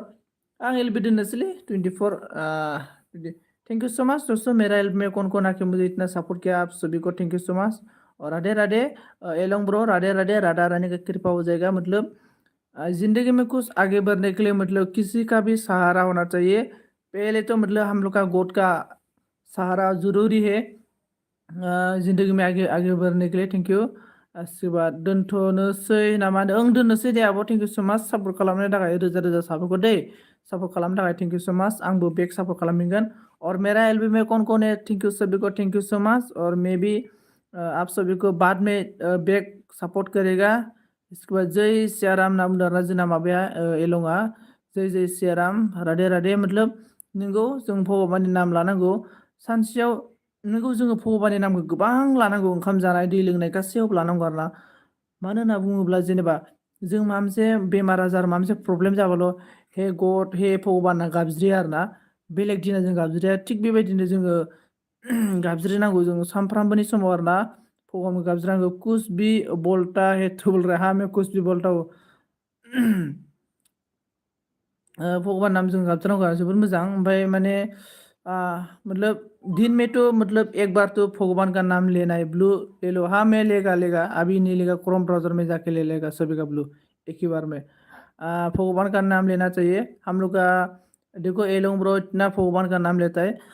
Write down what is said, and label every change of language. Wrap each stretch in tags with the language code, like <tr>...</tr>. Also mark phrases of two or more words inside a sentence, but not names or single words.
<brx>आं एलबी दोननोसैलै 24।</brx> <en>thank you so much</en> <hi>दोस्तों, मेरा हेल्प में कौन कौन आके मुझे इतना सपोर्ट किया, आप सभी को</hi> <en>thank you so much.</en> <hi>और राधे राधे एलोंग ब्रो, राधे राधे, राधा रानी का कृपा हो जाएगा। मतलब जिंदगी में कुछ आगे बढ़ने के लिए मतलब किसी का भी सहारा होना चाहिए। पहले तो मतलब हम लोग का गॉड का सहारा जरूरी है जिंदगी में आगे आगे बढ़ने के लिए।</hi> <en>thank you.</en> <hi>इसके बाद</hi> <brx>दोनथ'नोसै नामा, ओं दोननोसै दे आब',</brx> <en>thank you so much</en> <brx>सापर्ट खालामनो थाखाय रोजा रोजा साबायखर दे, सापर्ट खालामनो थाखाय</brx> <en>thank you so much.</en> <brx>आंबो</brx> <en>back support</en> <brx>खालामगोन।</brx> <hi>और मेरा एलबी में कौन है,</hi> <en>thank you</en> <hi>सभी को,</hi> <en>thank you so much.</en> <hi>और</hi> <en>maybe</en> <hi>आप सभी को बाद में</hi> <en>back support</en> <hi>करेगा। इसके बाद जय सियाराम</hi> <brx>नाम दरना जोंना माबाया एलंगा,</brx> <hi>जय जय सियाराम, राधे राधे।</hi> <brx>मतलब नोंगौ जों भगबाननि नाम लानांगौ सानसेयाव, नोंगौ जोङो भगबाननि नामखौ गोबां लानांगौ, ओंखाम जानाय दै लोंनाय गासैयावबो लानांगौ आरोना। मानो होनना बुङोब्ला जेनेबा जों माबा मोनसे बेमार आजार माबा मोनसे प्रब्लेम जाबाल' हे गड हे भगबान होनना गाबज्रियो आरोना, बेलेग दिना जों गाबज्रिया, थिग बेबायदिनो जोङो गाबज्रिनांगौ जों सानफ्रामबोनि समाव आरोना, भगबानखौ गाबज्रिनांगौ।</brx> <hi>कुछ भी बोलता है तो बोल रहा मैं कुछ भी बोलता हूँ।</hi> <brx>भगबान नाम जों गाबज्रिनांगौ आरो जोबोद मोजां।</brx> <hi>ओमफ्राय माने मतलब दिन में तो मतलब एक बार तो भगवान का नाम लेना है, ब्लू ले लो, हाँ मैं लेगा अभी नहीं लेगा, क्रोम ब्राउजर में जाके ले लेगा सभी का ब्लू एक ही बार में। भगवान का नाम लेना चाहिए हम लोग का। देखो ये लोग ब्रो इतना भगवान का नाम लेता है।</hi>